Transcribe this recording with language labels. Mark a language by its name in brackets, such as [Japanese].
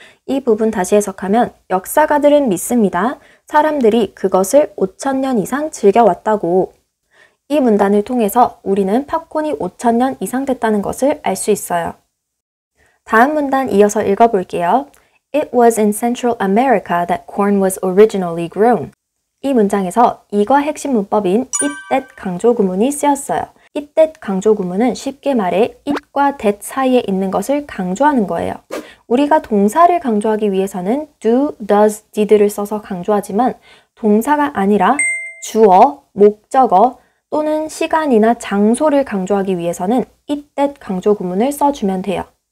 [Korean] 이 부분 다시 해석하면 역사가들은 믿습니다. 사람들이 그것을 5,000년 이상 즐겨왔다고. 이 문단을 통해서 우리는 팝콘이 5,000년 이상 됐다는 것을 알 수 있어요. 다음 문단 이어서 읽어볼게요. [English] It was in Central America that corn was originally grown. [Korean] 이 문장에서 이과 핵심 문법인 it that 강조 구문이 쓰였어요. it that 강조 구문은 쉽게 말해 it과 that 사이에 있는 것을 강조하는 거예요. 우리가 동사를 강조하기 위해서는 do, does, did를 써서 강조하지만 동사가 아니라 주어, 목적어 또는 시간이나 장소를 강조하기 위해서는 it that 강조 구문을 써주면 돼요.